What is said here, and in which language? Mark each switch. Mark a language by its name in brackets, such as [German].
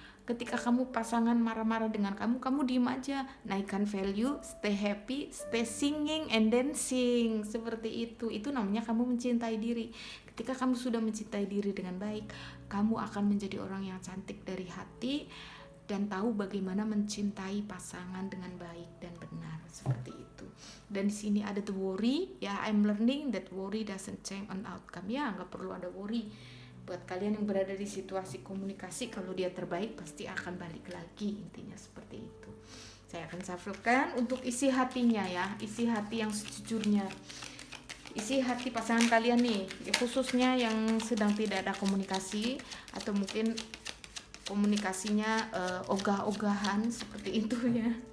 [Indonesian] Ketika kamu pasangan marah-marah dengan kamu diem aja, naikkan value, [English] stay happy, stay singing and dancing, [Indonesian] seperti itu namanya kamu mencintai diri. Ketika kamu sudah mencintai diri dengan baik, kamu akan menjadi orang yang cantik dari hati dan tahu bagaimana mencintai pasangan dengan baik dan benar, seperti itu. Dan di sini ada the worry ya, [English] I'm learning that worry doesn't change an outcome [Indonesian] ya, nggak perlu ada worry. Buat kalian yang berada di situasi komunikasi, kalau dia terbaik pasti akan balik lagi, intinya seperti itu. Saya akan shufflekan untuk isi hatinya ya, isi hati yang sejujurnya, isi hati pasangan kalian nih, khususnya yang sedang tidak ada komunikasi atau mungkin komunikasinya ogah-ogahan, seperti itu ya.